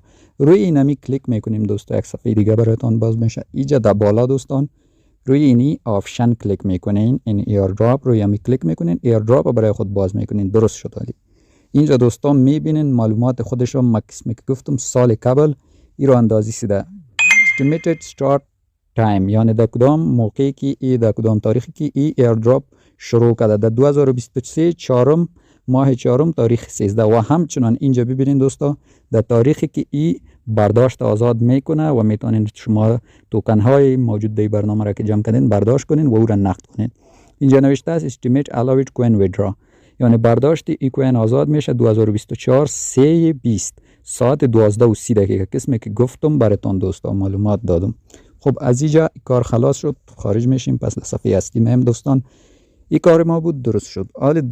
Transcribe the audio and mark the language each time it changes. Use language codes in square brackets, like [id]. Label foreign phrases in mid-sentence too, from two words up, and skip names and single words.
[fa] روی اینمی کلیک میکنیم دوستا یک صفحه دیگه براتون باز میشه. اینجا در بالا دوستان روی اینی آپشن کلیک میکنین. این ایردراپ روی همی کلیک میکنین. ایردراپ برای خود باز میکنین. درست شد. اینجا دوستان میبینین معلومات خودش رو قسمی که گفتم سال قبل این رو اندازی سیده. [en] Estimated start time [fa] یعنی در کدام موقعی که در کدام تاریخی که این ایردراپ شروع کرده. در 2023 چهارم ماه چهارم تاریخ 13 و همچنان اینجا ببینین دوستا در تاریخی که این برداشت آزاد میکنه و میتونین شما توکن های موجود در برنامه را که جمع کردین برداشت کنین و او را نقد کنین. اینجا نوشته است [en] estimate allowed coin withdraw [fa] یعنی برداشت ای کوین آزاد میشه 2024 3:20 ساعت 12:30 قسمی که گفتم براتون دوستا معلومات دادم. خب از اینجا کار خلاص شد خارج میشیم. پس صفحه اصلی مهم دوستان این کار ما بود درست شد.